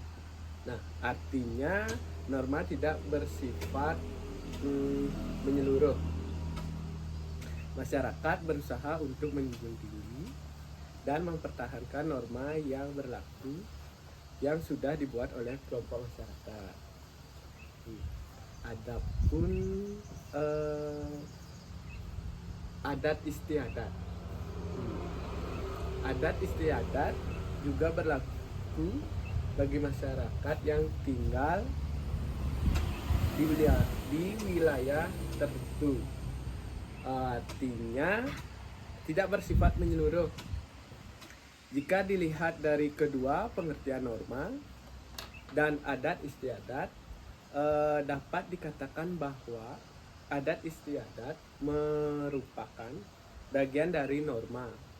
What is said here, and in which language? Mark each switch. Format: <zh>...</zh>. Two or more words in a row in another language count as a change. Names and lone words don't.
<id>Nah, artinya norma tidak bersifat menyeluruh. Masyarakat berusaha untuk menjunjung tinggi dan mempertahankan norma yang berlaku yang sudah dibuat oleh kelompok masyarakat. Adapun adat istiadat. Adat istiadat juga berlaku bagi masyarakat yang tinggal di wilayah tertentu. Artinya tidak bersifat menyeluruh. Jika dilihat dari kedua pengertian norma dan adat istiadat, dapat dikatakan bahwa adat istiadat merupakan bagian dari norma.</id>